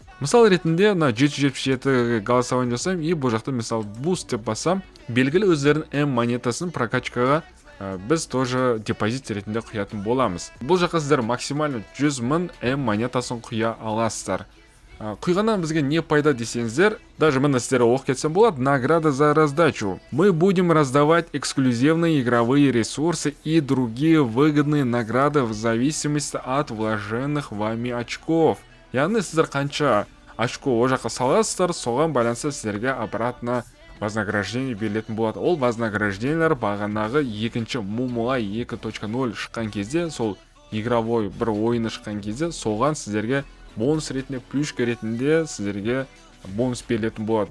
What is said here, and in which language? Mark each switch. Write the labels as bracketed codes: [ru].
[kk] Мысал ретінде 777 голосование жасаймын, бұл жақта мысалы буст деп бассам, белгілі өздерінің М монетасын прокачкаға біз тоже депозит ретінде құятын боламыз. Бұл жаққа сіздер максимально 100 000 М монетасын құя аласыздар. Құйғаннан бізге не пайда десеңіздер, даже мына сіздер оқып кетсем болады, [ru] награда за раздачу. Мы будем раздавать эксклюзивные игровые ресурсы и другие выгодные награды в зависимости от вложенных вами очков. [kk] Яғни сіздер қанша очко о жаққа саласыздар, соған байланысты сіздерге обратно вознаграждение берілетін болады. Ол вознаграждениелер бағанағы екінші Momo Ай 2.0 шыққан кезде, сол игровой бір ойыны шыққан кезде, соған сіздерге бонус ретінде, плюшка ретінде сіздерге бонус берілетін болады.